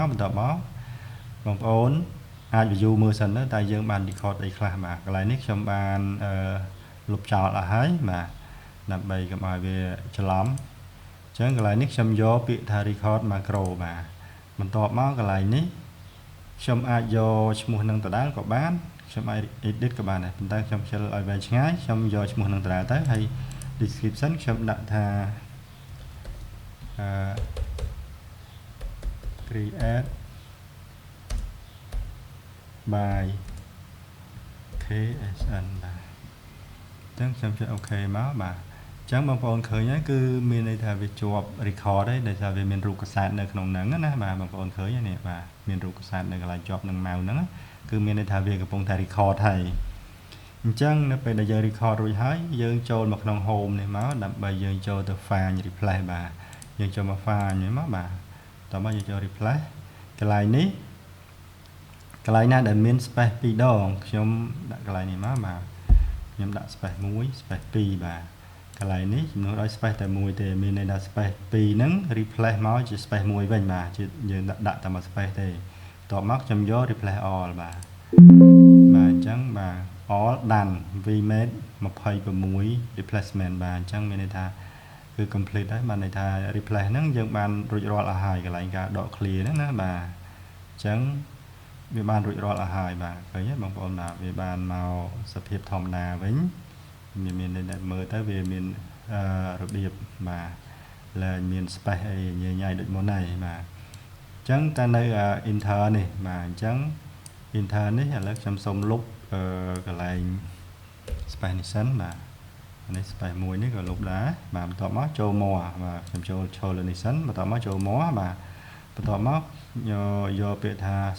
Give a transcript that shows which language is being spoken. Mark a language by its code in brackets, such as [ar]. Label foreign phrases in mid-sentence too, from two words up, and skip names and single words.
[km] បន្ទាប់មកបងប្អូនអាច view មើលសិនទៅតែយើងបាន record អីខ្លះបាទកន្លែងនេះខ្ញុំបានលុបចោលអស់ហើយបាទដើម្បីកុំឲ្យវាច្រឡំអញ្ចឹងកន្លែងនេះខ្ញុំយកពាក្យថា [en] record macro [km] បាទបន្ទាប់មកកន្លែងនេះខ្ញុំអាចយកឈ្មោះនឹងដដែលក៏បានខ្ញុំអាច edit ក៏បានដែរប៉ុន្តែខ្ញុំខ្ជិលឲ្យវែងឆ្ងាយខ្ញុំយកឈ្មោះនឹងដដែលទៅហើយ description ខ្ញុំដាក់ថា [en] create by KSN [km] បាទអញ្ចឹងខ្ញុំចុច OK មកបាទអញ្ចឹងបងប្អូនឃើញហើយគឺមានន័យថាវាជាប់ record ហើយដោយសារវាមានរូបកាសែតនៅក្នុងហ្នឹងណាបាទបងប្អូនឃើញហើយនេះបាទមានរូបកាសែតនៅកន្លែងជាប់នឹង mouse ហ្នឹងគឺមានន័យថាវាកំពុងតែ record ហើយអញ្ចឹងនៅពេលដែលយើង record រួចហើយយើងចូល មកក្នុង home នេះមកដើម្បីយើងចូលទៅ [en] find replace [km] បាទយើងចូលមក find នេះមកបាទតោះមកយើងចូល replace កន្លែងនេះកន្លែងណាដែលមាន space 2ដងខ្ញុំដាក់កន្លែងនេះមកបាទខ្ញុំដាក់ [en] space 1 space 2 [km] បាទកន្លែងនេះជំនួសដោយ space តែ មួយទេមានន័យថា space 2ហ្នឹង replace មកជា space 1វិញបាទជាយើងដាក់តែមួយ space ទេបន្ទាប់មកខ្ញុំយក [en] replace all [km] បាទអញ្ចឹងបាទ [en] all done we made 26 replacement [km] បាទអញ្ចឹងមានន័យថាគឺ complete ហើយបានន័យថា replace ហ្នឹងយើងបានរួចរាល់អស់ហើយកន្លែងការដក clear ហ្នឹងណាបាទអញ្ចឹង វាបានរួចរាល់អស់ហើយបាទឃើញទេបងប្អូនបាទវាបានមកសភាពធម្មតាវិញមានមើល ទៅវាមានរបៀបបាទឡើងមាន space អីញ៉ៃដូចមុនហើយបាទអញ្ចឹងតែនៅ enter នេះបាទអញ្ចឹង enter នេះឥឡូវខ្ញុំសូមលុបកន្លែង space នេះសិនបាទនេះ space មួយនេះក៏លុបដែរបាទបន្ទាប់មកចូល more បាទខ្ញុំចូលឈរលើនេះសិនបន្ទាប់មកចូល more បាទបន្ទាប់មកយកពាក្យថា